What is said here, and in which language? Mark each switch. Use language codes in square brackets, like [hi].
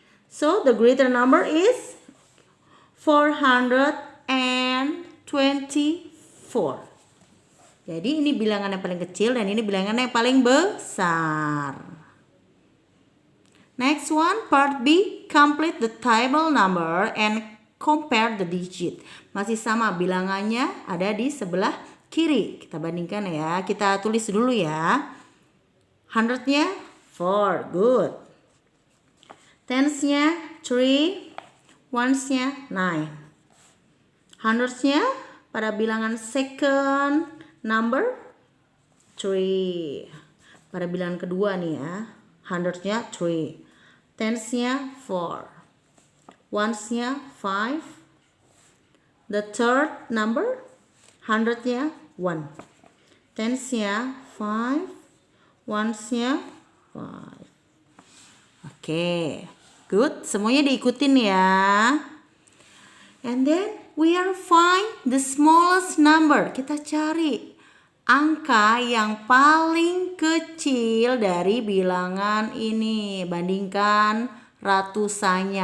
[en] So, the greater number is 424. [id] Jadi ini bilangan yang paling kecil dan ini bilangan yang paling besar. [en] Next one, part B. Complete the table number and compare the digit. [id] Masih sama, bilangannya ada di sebelah kiri. Kita bandingkan ya. Kita tulis dulu ya. 100-nya 4. [en] Good. [id] Tens-nya 3. Ones-nya 9. Hundreds-nya pada bilangan [en] second number [id] 3. Pada bilangan kedua nih ya. Hundreds-nya 3. Tens-nya 4. Ones-nya 5. [en] The third number, 100-nya 1. [id] Tens-nya 5. Ones-nya 5. Oke, [en] good. [id] Semuanya diikutin ya. [en] And then we are find the smallest number. [id] Kita cari angka yang paling kecil dari bilangan ini. Bandingkan ratusannya.